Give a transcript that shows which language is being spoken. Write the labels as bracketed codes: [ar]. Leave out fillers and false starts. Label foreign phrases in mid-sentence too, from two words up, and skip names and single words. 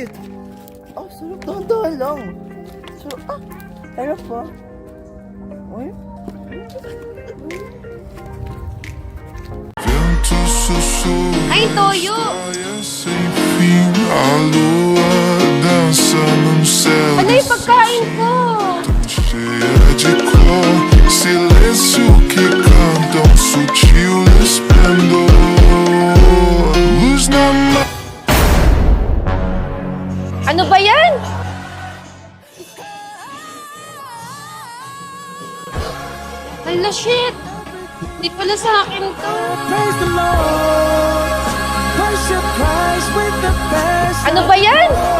[tl] Sarap, dahan-dahan lang! Sarap pa! Ay? Ay, Toyo! Ano yung pagkain ko? [pt] Silêncio que canta um sutil esplendor. Luz na mão. [tl] Ano ba yan? Hala, shit! Hindi pala sa akin to. Ano ba yan?